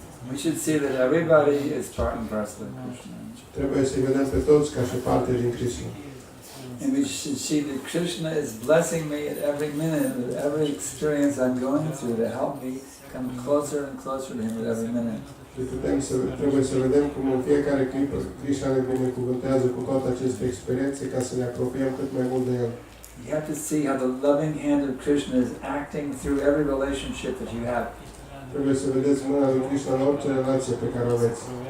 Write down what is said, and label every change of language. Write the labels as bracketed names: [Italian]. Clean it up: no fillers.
[English] We should see that everybody is part and parcel of Krishna. [Romanian] Trebuie să vedem pe toți ca și parte din Krishna. [English] And we should see that Krishna is blessing me at every minute, with every experience I'm going through to help me come closer and closer to Him at every minute. [Romanian] Și trebuie să vedem cum în fiecare clipă Krishna ne binecuvântează cu toate aceste experiențe ca să ne apropiem cât mai mult de El. [English] You have to see how the loving hand of Krishna is acting through every relationship that you have. [Romanian] Trebuie să vedeți mâna lui Krishna în orice relație pe care o aveți.